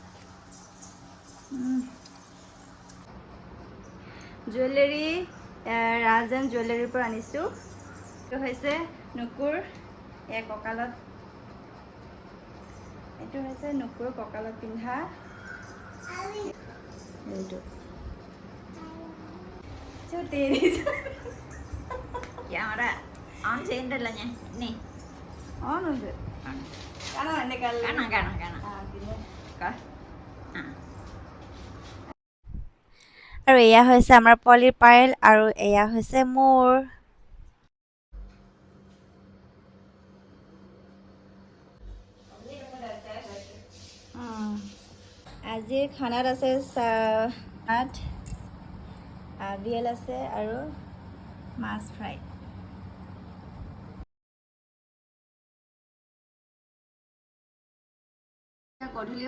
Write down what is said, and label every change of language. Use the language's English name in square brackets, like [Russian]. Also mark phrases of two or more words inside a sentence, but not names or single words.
[Assamese] জুৱেলাৰী ৰাজেন জুৱেলাৰীৰ পৰা আনিছোঁ। এইটো হৈছে নুকুৰ, এইটো হৈছে নুকুৰ কঁকালত পিন্ধা। এইটো [Malayalam] ക്യാമറ ഓൺ ചെയ്യണ്ടല്ലോ ഞാൻ ഇനി ഓണുണ്ട് കാണാം എന്നെ കാണാം കാണാം കാണാം പിന്നെ ആ [Assamese] আৰু এয়া হৈছে আমাৰ পলিৰ পায়েল আৰু এয়া হৈছে মোৰ আজিৰ খানাত আছে ভাত আবিয়েল আছে আৰু মাছ ফ্ৰাই গধূলি